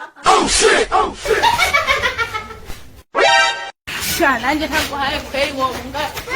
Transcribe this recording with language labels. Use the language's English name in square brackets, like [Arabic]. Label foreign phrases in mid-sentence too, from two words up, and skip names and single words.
[English] Oh shit, oh shit. [Rundi] Sha, nanje ntaguhaye kweri wowe unga-